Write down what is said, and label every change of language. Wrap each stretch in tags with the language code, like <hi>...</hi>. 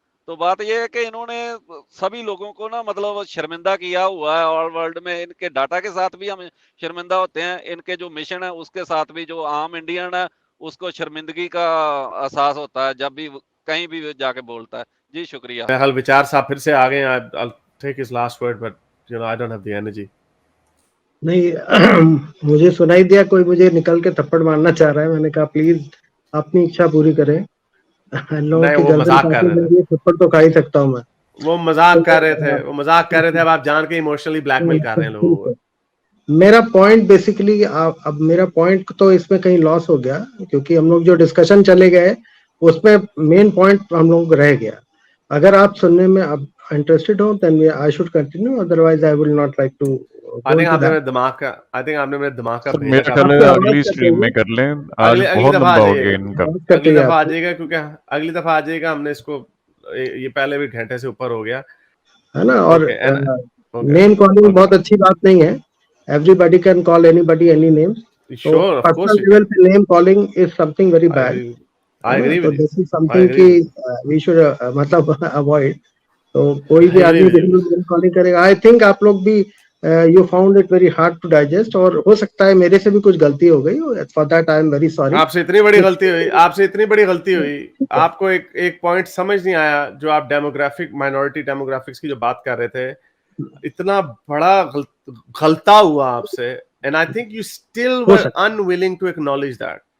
<hi>तो बात यह है कि इन्होंने सभी लोगों को ना मतलब शर्मिंदा किया हुआ है ऑल वर्ल्ड में। इनके डाटा के साथ भी हम शर्मिंदा होते हैं, इनके जो मिशन है उसके साथ भी जो आम इंडियन है उसको शर्मिंदगी का एहसास होता है जब भी कहीं भी जाके बोलता है। जी शुक्रिया। हल विचार साहब फिर से आ गए।</hi> <en>I'll take his last word, but you know I don't have the energy.</en> <hi>नहीं मुझे सुनाई दिया कोई मुझे निकल के थप्पड़ मारना चाह रहा है, मैंने कहा प्लीज अपनी इच्छा पूरी करें। नहीं वो मजाक कर रहे थे, थप्पड़ तो खा ही सकता हूं मैं। वो मजाक कर रहे थे, अब आप जान के इमोशनली ब्लैकमेल कर रहे हैं लोगों को। मेरा पॉइंट बेसिकली अब मेरा पॉइंट तो इसमें कहीं लॉस हो गया, क्योंकि हम लोग जो डिस्कशन चले गए उसमें मेन पॉइंट हम लोग रह गया। अगर आप सुनने में अब इंटरेस्टेड हो</hi> <en>Then I should continue, otherwise I will not like to.</en> <hi>I think आपने मेरे दिमाग का मेरे ख्याल में अगली स्ट्रीम में कर लें, आज बहुत लंबा हो गया इनका। अगली दफा आ जाएगा, क्योंकि अगली दफा आ जाएगा, हमने इसको ये पहले भी घंटे से ऊपर हो गया है ना। और नेम कॉलिंग बहुत अच्छी बात नहीं है।</hi> <en>Everybody can call anybody any name. Sure of course level पे name calling is something very bad. I agree with this is something कि we should मतलब avoid।</en> <hi>तो कोई भी आदमी कॉलिंग करेगा।</hi> <en>I think आप लोग भी you found it very hard to digest,</en> <hi>और हो सकता है मेरे से भी कुछ गलती हो गई,</hi> <en>For that I am very sorry.</en> <hi>आपसे इतनी बड़ी गलती हुई आपको एक पॉइंट समझ नहीं आया, जो आप डेमोग्राफिक माइनॉरिटी डेमोग्राफिक्स की जो बात कर रहे थे, इतना बड़ा गलता हुआ आपसे,</hi> <en>And I think you still were unwilling to acknowledge that.</en>